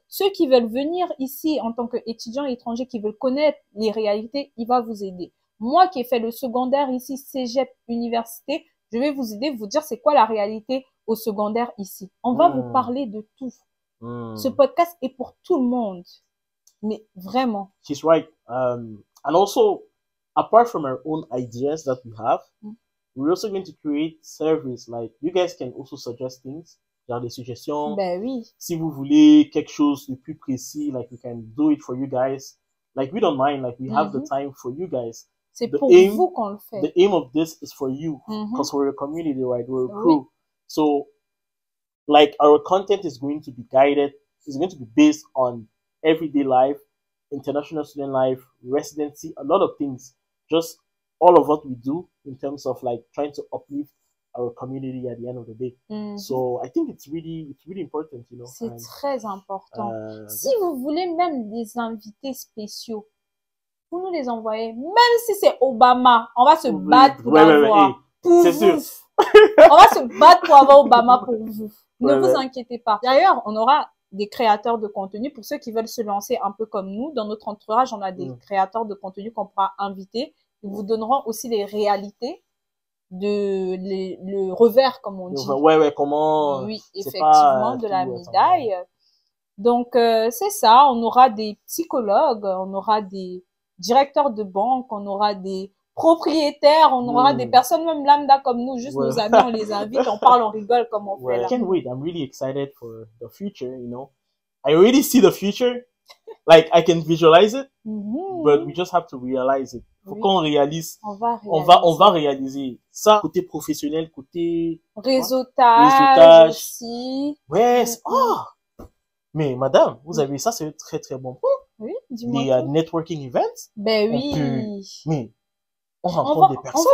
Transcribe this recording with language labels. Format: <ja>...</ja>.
<fr>Ceux qui veulent venir ici en tant qu'étudiants étrangers, qui veulent connaître les réalités, il va vous aider. Moi qui ai fait le secondaire ici, cégep, université, je vais vous aider, vous dire c'est quoi la réalité au secondaire ici. On va vous parler de tout. Ce podcast est pour tout le monde. Mais vraiment.</fr> <en>She's right. And also, apart from our own ideas that we have, we're also going to create surveys. Like, you guys can also suggest things.</en> <fr>Genre des suggestions. Ben oui. Si vous voulez quelque chose de plus précis,</fr> <en>like, we can do it for you guys.</en> <fr>Like, we don't mind. Like, we have the time for you guys. C'est pour vous qu'on le fait.</fr> <en>The aim of this is for you. Because we're a community, right? We're a crew. So, like, our content is going to be guided. It's going to be based on everyday life, international student life, residency, a lot of things. Just all of what we do in terms of like trying to uplift our community at the end of the day. So I think it's really important, you know.</en> <fr>C'est très important. Si vous voulez même des invités spéciaux, vous nous les envoyez. Même si c'est Obama, on va se battre pour l'avoir. C'est sûr. On va se battre pour avoir Obama pour vous. Ne vous inquiétez pas. D'ailleurs, on aura des créateurs de contenu pour ceux qui veulent se lancer un peu comme nous. Dans notre entourage, on a des créateurs de contenu qu'on pourra inviter. Ils vous donneront aussi les réalités le revers, comme on dit. Comment. Oui, effectivement, de la médaille. Donc, c'est ça. On aura des psychologues, on aura des directeurs de banque, on aura des propriétaires, on aura des personnes même lambda comme nous, juste nos amis, on les invite, on parle, on rigole comme on fait là.</fr> <en>I can't wait. I'm really excited for the future, you know. I already see the future. Like, I can visualize it, but we just have to realize it.</en> <fr>Faut qu'on réalise. On va réaliser. Ça, côté professionnel, côté réseautage aussi. Ouais, mais madame, vous avez ça, c'est un très très bon point. Oui, dis-moi. Les</fr> <en>networking events.</en> <fr>Ben oui. Mais on rencontre des personnes.</fr>